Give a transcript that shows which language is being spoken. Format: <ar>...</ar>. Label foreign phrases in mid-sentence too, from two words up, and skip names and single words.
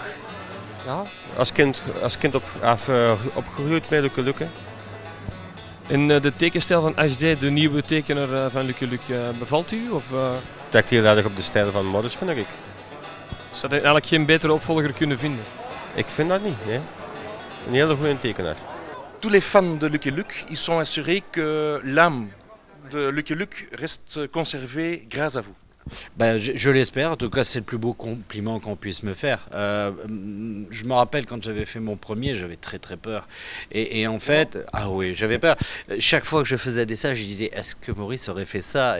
<nl>Ja, als kind opgegroeid met Lucky Luke. En de tekenstijl van HD, de nieuwe tekenaar van Lucky Luke, bevalt u? Of, trekt heel erg op de stijl van Maurice, vind ik. Zou je eigenlijk geen betere opvolger kunnen vinden? Ik vind dat niet, nee. Een hele goede tekenaar.</nl> <fr>Tous les fans de Lucky Luke, ils sont assurés que l'âme de Lucky Luke reste conservé grâce à vous. Ben, je l'espère, en tout cas c'est le plus beau compliment qu'on puisse me faire. Je me rappelle quand j'avais fait mon premier, j'avais très très peur. Et en fait, ah oui, j'avais peur. Chaque fois que je faisais des ça, je disais, est-ce que Maurice aurait fait ça?</fr>